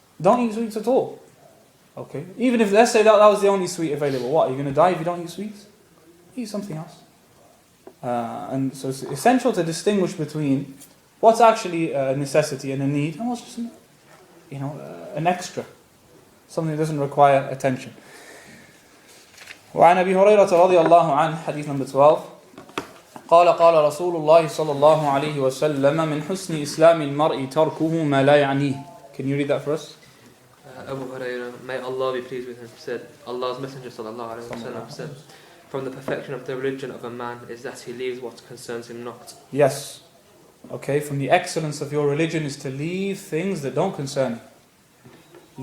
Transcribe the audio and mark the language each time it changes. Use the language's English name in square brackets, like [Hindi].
[English] Don't eat sweets at all. Okay, even if, let's say that was the only sweet available. What, are you going to die if you don't eat sweets? Eat something else. And so it's essential to distinguish between what's actually a necessity and a need, and what's just, an extra, something that doesn't require attention. [Arabic] وعن أبي هريرة رضي الله عنه, [English] hadith number 12. [Arabic] قال رسول الله صلى الله عليه وسلم من حسن إسلام المرء تركه ما لا يعنيه. [English] Can you read that for us? Abu Hurairah, may Allah be pleased with him, said, Allah's Messenger sallallahu alaihi wasallam said, from the perfection of the religion of a man is that he leaves what concerns him not. Yes. Okay, from the excellence of your religion is to leave things that don't concern you.